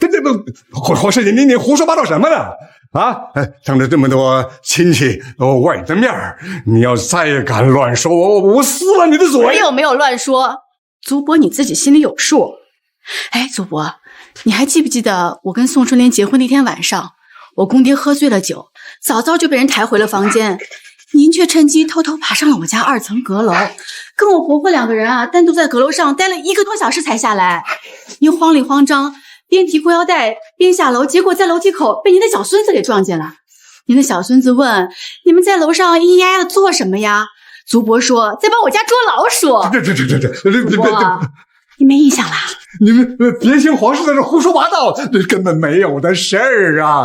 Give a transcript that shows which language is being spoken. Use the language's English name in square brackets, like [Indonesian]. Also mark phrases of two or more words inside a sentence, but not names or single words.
[Chinese] 黃氏，你胡說八道什麼呢？啊，當着這麼多親戚外人的面兒，你要再敢亂說，我撕了你的嘴！我有沒有亂說？祖伯你自己心裡有數。哎，祖伯，你還記不記得我跟宋春蓮結婚那天晚上，我公爹喝醉了酒，早早就被人抬回了房間，您卻趁機偷偷爬上了我家 2層閣樓，跟我婆婆2個人啊，單獨在閣樓上待了1個多小時才下來。您慌裡慌張，邊提褲腰帶邊下樓，結果在樓梯口被您的小孫子給撞見了。您的小孫子問：“你們在樓上咿咿呀呀的做什麼呀？” 祖伯說：“在幫我家捉老鼠。” 祖伯，你沒印象啦？你們別聽黃氏在這胡說八道，根本沒有的事兒啊！